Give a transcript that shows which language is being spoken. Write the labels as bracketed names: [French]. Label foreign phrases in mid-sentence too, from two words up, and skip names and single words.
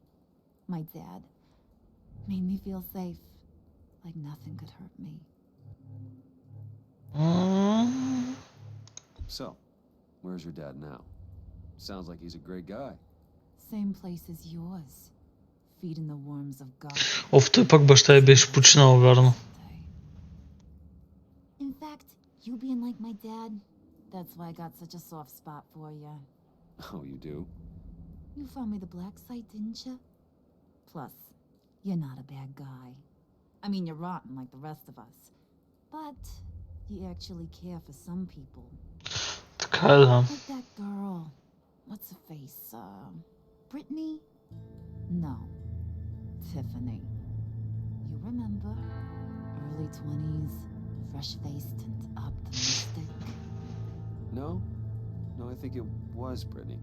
[English] My dad. Made me feel safe. Like nothing could hurt me. So, where's your dad now? Sounds like he's a great guy. Same place as yours. Feeding the worms of God. [Bulgarian] Оф, той пак баща й беше починал, вярно. [English] In fact, you being like my dad, that's why I got such a soft spot for you. Oh, you do? You found me the black site, didn't you? Plus, you're not a bad guy. I mean, you're rotten like the rest of us. But you actually care for some people. [Bulgarian] Така е, да. [English] Like that girl. What's her face? Brittany? No. Tiffany. You remember? Early 20s, fresh-faced and optimistic. No? No, I think it was Brittany.